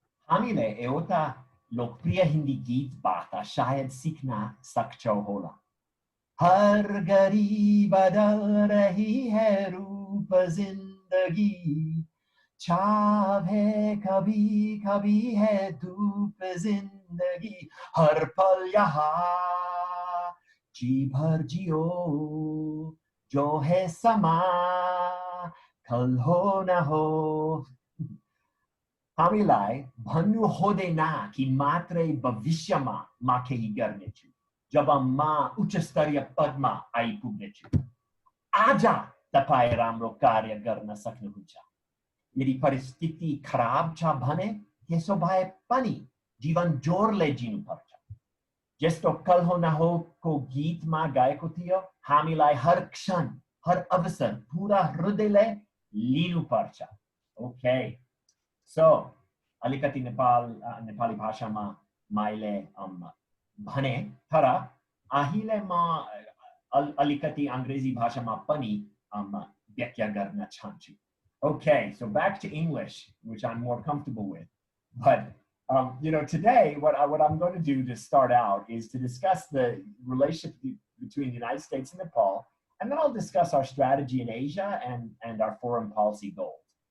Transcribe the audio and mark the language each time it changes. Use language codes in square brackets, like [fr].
[ne] हामीले एउटा लोकप्रिय हिन्दी गीतबाट सायद सिक्न सक्छौं होला. [hi] हर घड़ी बदल रही है रूप जिंदगी, छाव है कभी कभी है धूप जिंदगी, हर पल यहाँ जी भर जियो, जो है समा कल हो न हो. [ne] हामीलाई भन्नु हुँदैन कि मात्रै भविष्यमा म केही गर्नेछु जब म उच्च स्तरीय पदमा आइपुग्नेछु. आज तपाईं राम्रो कार्य गर्न सक्नुहुन्छ। यदि परिस्थिति खराब छ भने त्यसो भए पनि जीवन जोडले जिनुपर्छ। जस्तो कल हो न हो को गीतमा गाएको थियो, हामीलाई हर क्षण हर अवसर पूरा हृदयले लिनुपर्छ। [en] Okay, so [ne] अलिकति नेपाली भाषामा मैले भने, तर अहिले म अलिकति अङ्ग्रेजी भाषामा पनि व्याख्या गर्न चाहन्छु। [en] Okay, so back to English, which I'm more comfortable with. But today, what I'm going to do to start out is to discuss the relationship between the United States and Nepal, and then I'll discuss our strategy in Asia and our foreign policy goals.